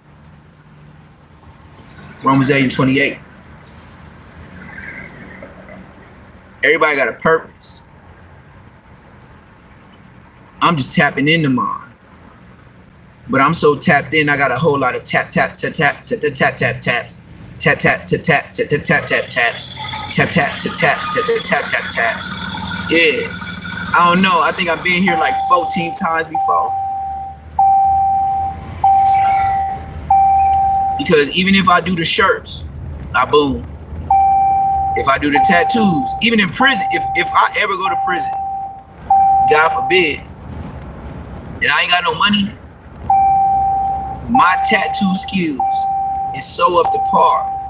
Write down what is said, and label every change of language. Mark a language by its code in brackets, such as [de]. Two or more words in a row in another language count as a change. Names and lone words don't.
[en] Romans 8:28. Everybody got a purpose. I'm just tapping into mine. But I'm so tapped in, I got a whole lot of taps. Tap, tap, tap, tap, tap, tap, taps. Tap, tap, tap, tap, tap, tap, tap, tap, taps. Tap, tap, tap, tap, tap, tap, tap, taps. Yeah. I don't know. I think I've been here like 14 times before. Because even if I do the shirts, I boom. If I do the tattoos, even in prison, if I ever go to prison, God forbid, and I ain't got no money, my tattoo skills is so up to par.